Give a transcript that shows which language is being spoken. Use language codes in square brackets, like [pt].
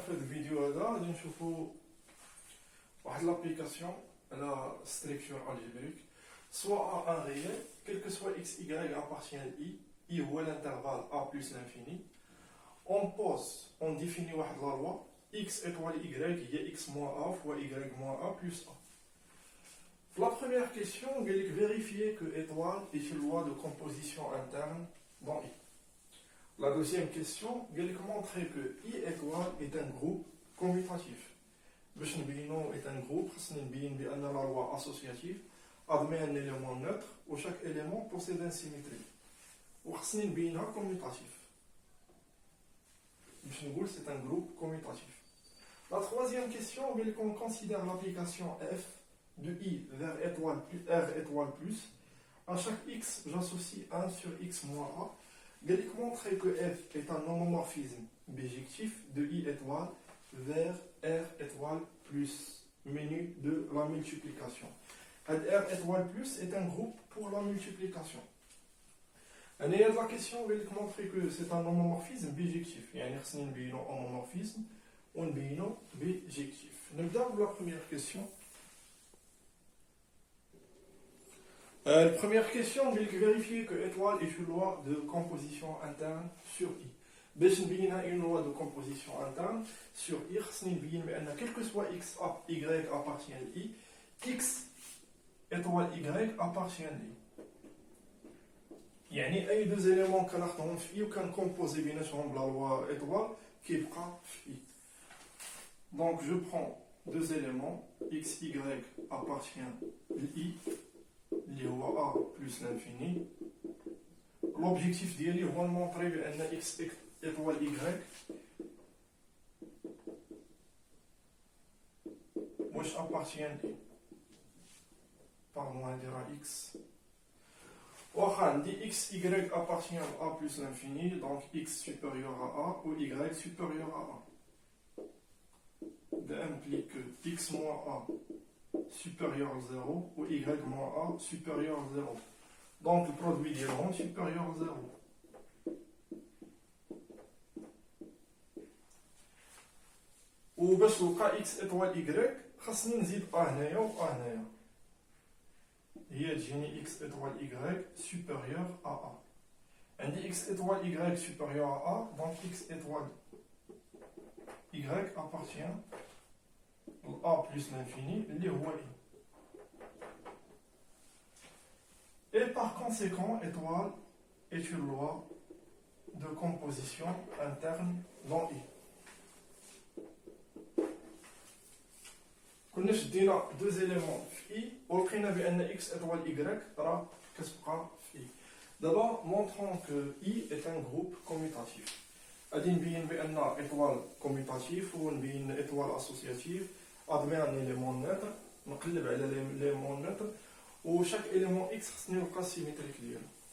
[ar] في هذا الفيديو هذا غادي نشوفوا واحد لابليكاسيون على ستركتور الجبريك سوا ان ريال [fr] quel que soit x y appartient à i [ar] هو [fr] l'intervalle a plus l'infini. On définit واحد la loi x étoile y هي x moins a fois y moins a plus a. La première question, on va vérifier que étoile est une loi de composition interne dans i. La deuxième question, on va montrer que i étoile est un groupe commutatif. [ar] باش نبينو [fr] est un groupe, [ar] خصنا نبين بأن [fr] la loi associative admet un élément neutre où chaque élément possède une symétrie. [ar] وخصنا نبينها commutatif. باش نقول [fr] c'est un groupe commutatif. La troisième question, on considère l'application f de i vers étoile plus, r étoile plus. À chaque x, j'associe 1 sur x moins a. Je vais montrer que f est un homomorphisme bijectif de i étoile vers r étoile plus menu de la multiplication. R étoile plus est un groupe pour la multiplication. La question, je vais montrer que c'est un homomorphisme bijectif. Il y a un homomorphisme ou un bijectif. Nous avons la première question. La première question, on va vérifier que étoile est une loi de composition interne sur i. [ar] باش نبينها [fr] une loi de composition interne sur i, [ar] خصني نبين بأن [fr] quel que soit x y appartient à i, x étoile y appartient à i. [ar] يعني أي [fr] deux éléments [ar] كناخدهم في i وكنكومبوزي بيناتهم بلا [fr] loi étoile [ar] كيبقى في i. [fr] Donc je prends deux éléments, x y appartient à i, [ar] اللي هو [fr] a plus l'infini. L'objectif [ar] ديالي هو نمونطري بأن [fr] x étoile y [ar] واش [fr] appartient à pardon [ar] نديرها [fr] x [ar] واخا عندي [fr] x y appartient à a plus l'infini, donc x supérieur à a ou y supérieur à a. Ça implique que x moins a supérieur à 0 ou y moins a supérieur à 0. Donc le produit est supérieur à 0. [ar] وباش نلقى x étoile y خاصني نزيد a هنايا و a هنايا. هي تجيني [fr] x étoile y supérieur à a. عندي x étoile y supérieur à a, donc x étoile y appartient à a plus l'infini, [ar] اللي هو [fr] i. Et par conséquent, étoile est une loi de composition interne dans i. [ar] كنا شدينا [fr] deux éléments [ar] في i ولقينا بأن x étoile y راه كتبقى في i. [fr] D'abord, montrons que i est un groupe commutatif. [ar] غادي نبين بأن [fr] étoile commutatif [ar] ونبين [fr] étoile associative admet un élément neutre. [ar] نقلب على [fr] l'élément neutre [ar] و [fr] chaque élément x [ar] خصني نلقى symétrique ديالو.